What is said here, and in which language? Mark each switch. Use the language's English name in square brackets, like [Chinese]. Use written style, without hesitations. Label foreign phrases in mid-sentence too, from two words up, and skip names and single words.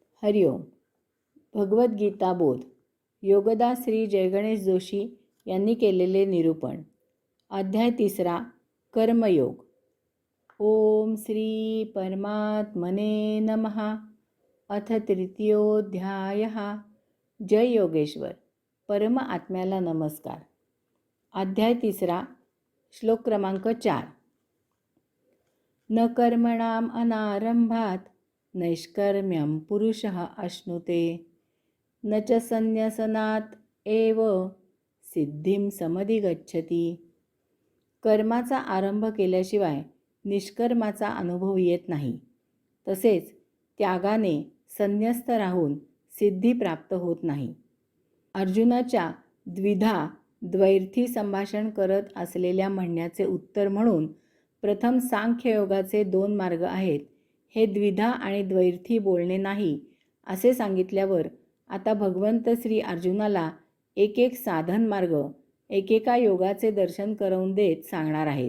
[Marathi] हरिओम. भगवद्गीता बोध. योगदास श्री जयगणेश जोशी यांनी केलेले निरूपण. अध्याय 3. कर्मयोग. [Sanskrit] ओम श्री परमात्मने नमः. अथ तृतीयोऽध्यायः. जय योगेश्वर. [Marathi] परम आत्म्याला नमस्कार. अध्याय 3. श्लोक क्रमांक 4. [Sanskrit] न कर्मणाम अनारंभात नैष्कर्म्यं पुरुषः अश्नुते न च संन्यसनात् एव सिद्धिं समधिगच्छति. [Marathi] कर्माचा आरंभ केल्याशिवाय निष्कर्माचा अनुभव येत नाही. तसेच त्यागाने संन्यस्त राहून सिद्धी प्राप्त होत नाही. अर्जुनाच्या द्विधा द्वैर्थी संभाषण करत असलेल्या म्हणण्याचे उत्तर म्हणून प्रथम सांख्ययोगाचे 2 मार्ग आहेत हे द्विधा आणि द्वैर्थी बोलणे नाही असे सांगितल्यावर आता भगवंत श्री अर्जुनाला एक एक साधन मार्ग एकेका योगाचे दर्शन करून देत सांगणार आहेत.